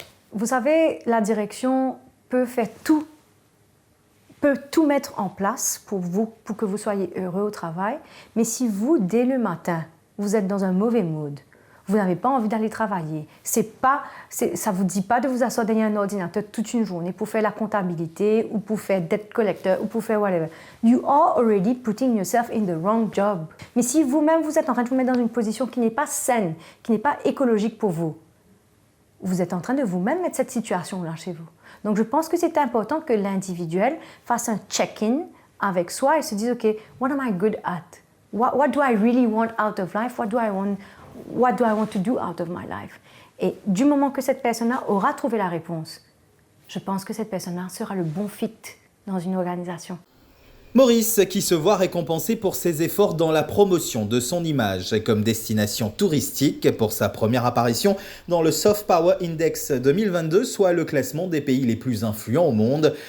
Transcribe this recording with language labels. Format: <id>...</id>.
<fr>Vous savez, la direction peut tout mettre en place pour que vous soyez heureux au travail. Mais si vous, dès le matin, vous êtes dans un mauvais mood, vous n'avez pas envie d'aller travailler, ça ne vous dit pas de vous asseoir derrière un ordinateur toute une journée pour faire la comptabilité ou pour faire debt collector ou pour faire whatever.</fr> <en>You are already putting yourself in the wrong job.</en> <fr>Mais si vous-même, vous êtes en train de vous mettre dans une position qui n'est pas saine, qui n'est pas écologique pour vous, vous êtes en train de vous-même mettre cette situation-là chez vous. Donc, je pense que c'est important que l'individuel fasse un check-in avec soi et se dise, OK,</fr> <en>what am I good at? What do I really want out of life? What do I want to do out of my life?</en> <fr>Et du moment que cette personne-là aura trouvé la réponse, je pense que cette personne-là sera le bon fit dans une organisation. Maurice, qui se voit récompensé pour ses efforts dans la promotion de son image comme destination touristique pour sa première apparition dans le Soft Power Index 2022, soit le classement des pays les plus influents au monde.</fr>